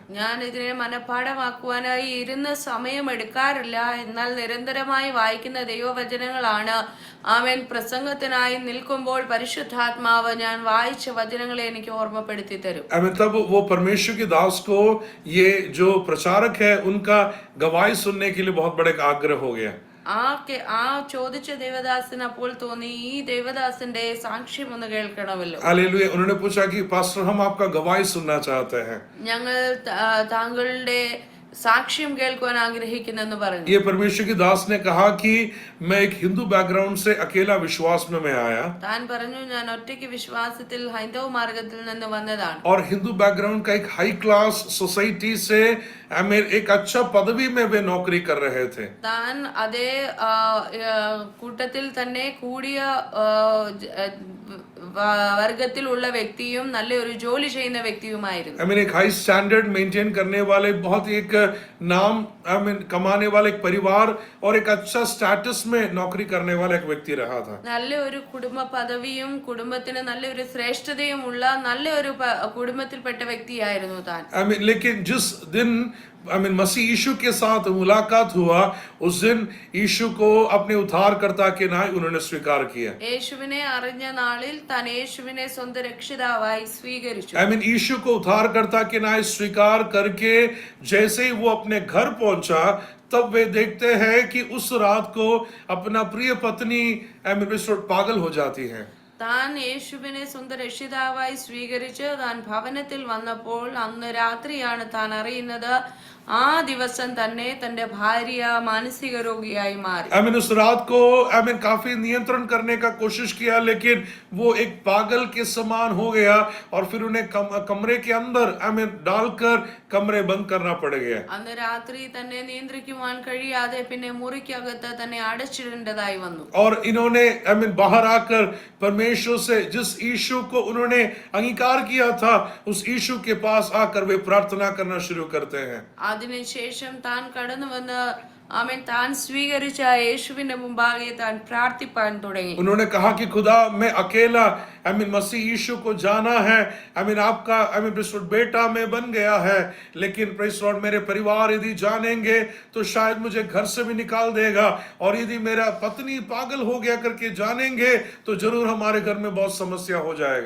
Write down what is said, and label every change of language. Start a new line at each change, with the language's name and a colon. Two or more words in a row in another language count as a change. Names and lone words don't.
Malayalam: ഞാൻ ഇതിനെ മനഃപാഠമാക്കുവാനായി ഇരുന്ന് സമയം എടുക്കാറില്ല, എന്നാൽ നിരന്തരമായി വായിക്കുന്ന ദൈവവചനങ്ങളാണ്. ആമേൻ. പ്രസംഗത്തിനായി നിൽക്കുമ്പോൾ പരിശുദ്ധാത്മാവ് ഞാൻ വായിച്ച വചനങ്ങളെ എനിക്ക് ഓർമ്മപ്പെടുത്തി തരും.
Hindi: तब वो परमेश्वर के दास को ये जो प्रचारक है उनका गवाही सुनने के लिए बहुत बड़ा आग्रह हो गया।
Malayalam: ആ ചോദിച്ച ദേവദാസന് അപ്പോൾ തോന്നി, ഈ ദേവദാസന്റെ സാക്ഷ്യം ഒന്ന് കേൾക്കണമല്ലോ.
Hindi: हालेलुया। उन्होंने पूछा कि पास्टर हम आपका गवाही सुनना चाहते हैं।
Malayalam: ഞങ്ങൾ താങ്കളുടെ സാക്ഷ്യം കേൾക്കുവാൻ ആഗ്രഹിക്കുന്നെന്ന് പറഞ്ഞു.
Hindi: ये परमेश्वर की दास ने कहा कि मैं एक हिंदू बैकग्राउंड से अकेला विश्वास में मैं आया।
Malayalam: താൻ പറഞ്ഞു, ഞാൻ ഒറ്റയ്ക്ക് വിശ്വാസത്തിൽ ഹൈന്ദവ മാർഗത്തിൽ നിന്ന് വന്നതാണ്.
Hindi: और हिंदू बैकग्राउंड का एक
English: high class society
Hindi: से एक अच्छा पदवी में वे नौकरी कर रहे थे।
Malayalam: താൻ അതേ കൂട്ടത്തിൽ തന്നെ കൂടിയ വർഗത്തിലുള്ള വ്യക്തിയും നല്ലൊരു ജോലി ചെയ്യുന്ന വ്യക്തിയുമായിരുന്നു.
Hindi: एक
English: high standard maintain
Hindi: करने वाले बहुत एक नाम कमाने वाला एक परिवार और एक अच्छा स्टेटस में नौकरी करने वाला एक व्यक्ति रहा था।
Malayalam: നല്ലൊരു കുടുംബ പദവിയും കുടുംബത്തിന് നല്ലൊരു ശ്രേഷ്ഠതയും ഉള്ള നല്ലൊരു കുടുംബത്തിൽപ്പെട്ട വ്യക്തിയായിരുന്നു താൻ.
Hindi: लेकिन जिस दिन मसीह यीशु के साथ मुलाकात हुआ, उस दिन यीशु को अपने उद्धारकर्ता के नाम उन्होंने स्वीकार किया।
Malayalam: യേശുവിനെ അറിഞ്ഞ നാളിൽ താൻ യേശുവിനെ സ്വന്തം രക്ഷിതാവായി സ്വീകരിച്ചു.
Hindi: यीशु को उद्धारकर्ता के नाम स्वीकार करके जैसे ही वो अपने घर पहुंचा, तब वे देखते हैं कि उस रात को अपना प्रिय पत्नी पागल हो जाती है।
Malayalam: താൻ യേശുവിനെ സ്വന്തം രക്ഷിതാവായി സ്വീകരിച്ച് താൻ ഭവനത്തിൽ വന്നപ്പോൾ അന്ന് രാത്രിയാണ് താൻ അറിയുന്നത് ആ ദിവസം തന്നെ തന്റെ ഭാര്യ മാനസിക രോഗിയായി മാറി.
Hindi: उस रात को काफी नियंत्रण करने का कोशिश किया, लेकिन वो एक पागल के समान हो गया और फिर उन्हें कमरे के अंदर डालकर कमरे बंद करना पड़ गया.
Malayalam: അന്ന് രാത്രി തന്നെ നിയന്ത്രിക്കുവാൻ കഴിയാതെ പിന്നെ മുറിക്കകത്ത് തന്നെ അടച്ചിടേണ്ടതായി വന്നു.
Hindi: और इन्होंने बाहर आकर परमेश्वर से जिस यीशु को उन्होंने अंगीकार किया था, उस यीशु के पास आकर वे प्रार्थना करना शुरू करते हैं.
Malayalam: അതിനുശേഷം താൻ കടന്നു വന്ന് താൻ സ്വീകരിച്ച യേശുവിന്റെ മുമ്പാകെ താൻ പ്രാർത്ഥിപ്പാൻ തുടങ്ങി.
Hindi: उन्होंने कहा कि खुदा, मैं अकेला मसीह यीशु को जाना है, आपका बेटा मैं बन गया है, लेकिन
English: praise Lord
Hindi: मेरे परिवार यदि जानेंगे तो शायद मुझे घर से भी निकाल देगा, और यदि मेरा पत्नी पागल हो गया करके जानेंगे तो जरूर हमारे घर में बहुत समस्या हो जाएगा.